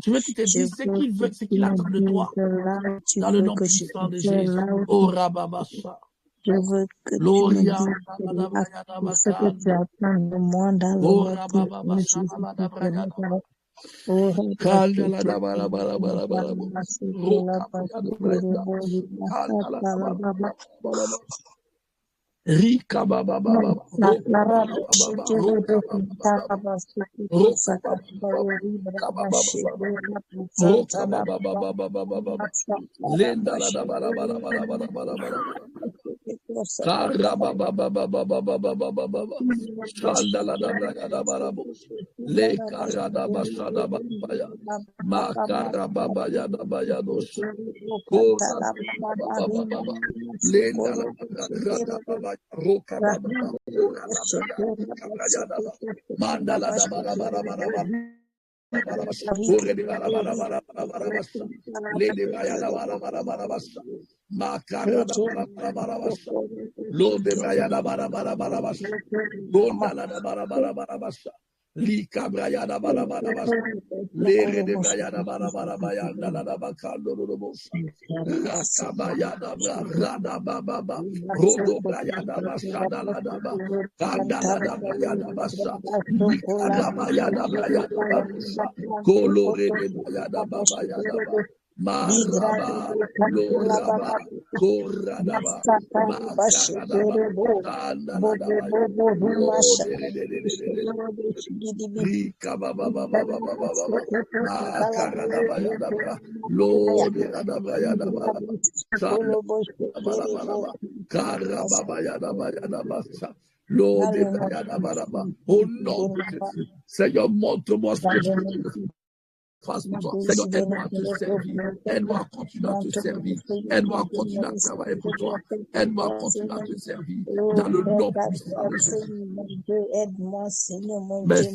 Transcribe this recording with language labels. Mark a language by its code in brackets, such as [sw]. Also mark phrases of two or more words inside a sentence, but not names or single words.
[fr] Tu veux qu'il te Je dise ce veux qu'il veut, que ce tu qu'il me attend de dises toi. là où tu Dans le veux nom que je puissant de vienne, Jésus. là où Oh tu Rababasha. je veux que tu me Gloria. dises là tout ce que tu attends de moi dans le Oh nom puissant de Rababasha. Jésus-Christ de Nazareth. Oh, Kanda la da ba la ba la ba la ba la ba. Roka ba ya da ba ya da. Kanda la da ba la ba la ba la ba. Rika ba ba ba ba ba. Roka ba ba ba ba ba. Roka ba ba ba ba ba. Roka ba ba ba ba ba. Roka ba ba ba ba ba. Roka ba ba ba ba ba ba ba ba ba. Lenda la da ba la ba la ba la ba la ba la ba la ba la. Kara ba ba ba ba ba ba ba ba ba ba ba ba. Shanda la da ba ya da ba la bo. Le kara da ba sha da ba ba ya. Makara ba ba ya da ba ya do sha. Kora ba ba ba ba ba ba ba. Lenda la ba ya rada ba ba ya. Roka ba ba ba. Kora da ba ya. Rika ba ya da ba. Manda la da ba la ba la ba la ba. Ore de bara bara bara bara bara basa. Le de baya da bara bara bara basa. Makara da bara bara bara basa. Lo de baya da bara bara bara basa. Gonda la da bara bara bara basa. Lika braya da bara bara basa. Lere de braya da bara bara baya da la da bakando do bosa. Rakabaya da bra rada baba ba. Rodo braya da basa da la da ba. Kanda la da braya da basa. Lika da baya da braya da basa. Kolore de bayada baba yada ba. Maraba, loraba, koradaba, makaradaba, kandaladaba, lode, rika baba baba baba baba, makaradaba yada ba, lode radaba yada ba, sanda bala bala ba, karababa yada ba yada ba, lode yada ba. Au nom de Jésus, Seigneur, montre-moi ce que tu veux fasse pour toi. Seigneur, aide-moi à te servir. Aide-moi à continuer à te servir. Aide-moi à continuer à travailler pour toi. Aide-moi à continuer à te servir Oh, dans le Père, nom ta puissant de grâce, Jésus. Seigneur mon Dieu, aide-moi, Seigneur mon Dieu,